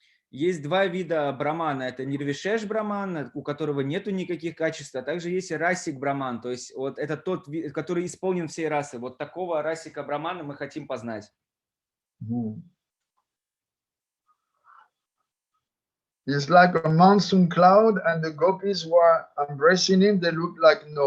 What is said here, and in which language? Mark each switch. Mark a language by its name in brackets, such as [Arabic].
[Russian] Есть два вида брамана. Это нирвишеш браман, у которого нету никаких качеств, а также есть расик браман, то есть вот это тот вид, который исполнен всей расы. Вот такого расика брамана мы хотим познать. [English] It's like a monsoon cloud, and the gopis who are embracing him, they look like